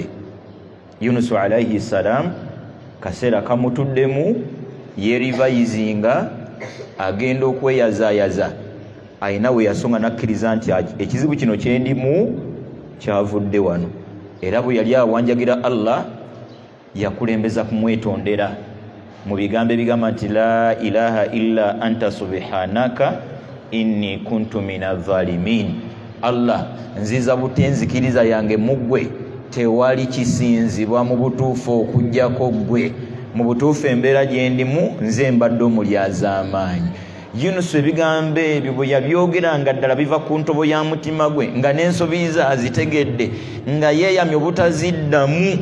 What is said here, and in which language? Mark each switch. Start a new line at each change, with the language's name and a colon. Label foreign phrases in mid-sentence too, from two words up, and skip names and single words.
Ganda: Yunusu
Arabic: عليه السلام
Ganda: kaseera kamutuddemu yeerivayizinga, agenda okweyazaayaza, ayina we yasonga nakkiriza nti ekizibu kino kyendimu kyavudde wano. Era bwe yali awanjagira Allah yakulembeza kumwetondera, mu bigambo ebigamba nti
Arabic: لا إله إلا أنت سبحانك إني كنت من الظالمين.
Ganda: Allah, nziza butenzikiriza yange mugwe, tewali kisinzibwa mu butuufu okujjako gwe. Mu butuufu embeera gye ndimu nze mbadde omulyazaamaanyi. Yunus ebigambo ebyo bwe yabyogeranga ddala biva ku ntobo ya mutima gwe, nga n'ensobi ze azitegedde, nga yeeyamye obutaziddamu.